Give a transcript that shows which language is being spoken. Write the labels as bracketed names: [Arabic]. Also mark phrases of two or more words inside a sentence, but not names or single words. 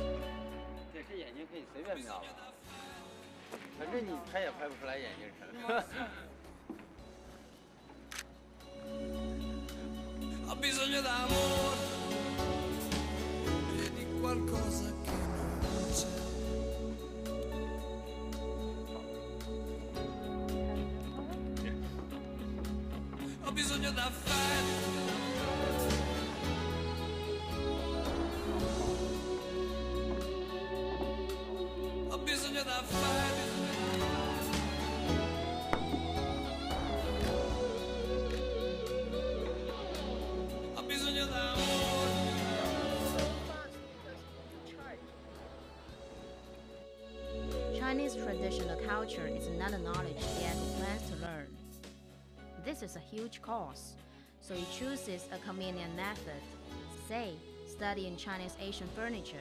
[Chinese] 电视眼睛可以随便瞄吧，反正你拍也拍不出来眼睛上。 [Italian] Ho bisogno d'amore e di qualcosa che non c'è. Ho bisogno d'affetto. Ho bisogno d'affetto. Ho bisogno d'amore. [English] Chinese traditional culture is another knowledge Diego plans to learn. This is a huge course, so he chooses a convenient method, say, studying Chinese Asian furniture.